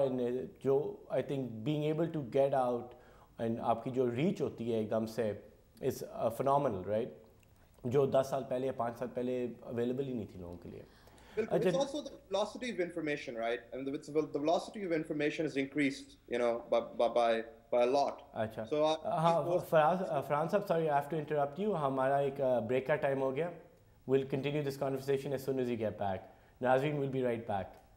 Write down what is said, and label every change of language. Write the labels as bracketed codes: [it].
[ur] And جو [en] I think being able to get out [ur] and آپ کی جو ریچ ہوتی ہے ایک دم سے از فنامنل, رائٹ, جو 10 سال پہلے یا 5 سال پہلے اویلیبل ہی نہیں تھی لوگوں کے لیے. [en] It's also the velocity of information, right? And the velocity of information is increased, you know, by a lot. [ur] اچھا ہاں فرحان صاحب, [en] sorry I have to interrupt you, [ur] ہمارا ایک بریک کا ٹائم ہو گیا. [en] We'll continue this conversation as soon as you get back. Nazreen will be right back.